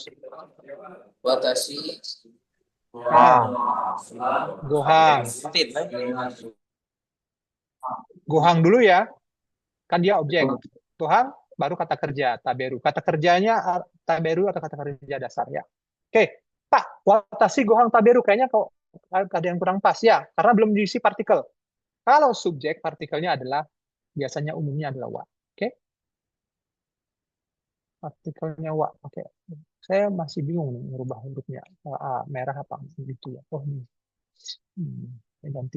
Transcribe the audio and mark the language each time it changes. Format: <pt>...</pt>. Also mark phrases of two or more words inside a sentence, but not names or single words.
<id>Watashi. Gohang. Gohang dulu ya. Kan dia objek. Gohang baru kata kerja, taberu. Kata kerjanya taberu atau kata kerja dasar ya. Oke, Pak,</id> <ja>私 ご飯 食べる</ja> <id>kayaknya kok ada yang kurang pas ya, karena belum diisi partikel. Kalau subjek partikelnya adalah biasanya umumnya adalah wa. Oke. Partikelnya wa. Oke. Saya masih bingung nih merubah hurufnya. Merah apa gitu ya. Oh ini. Ganti.</id>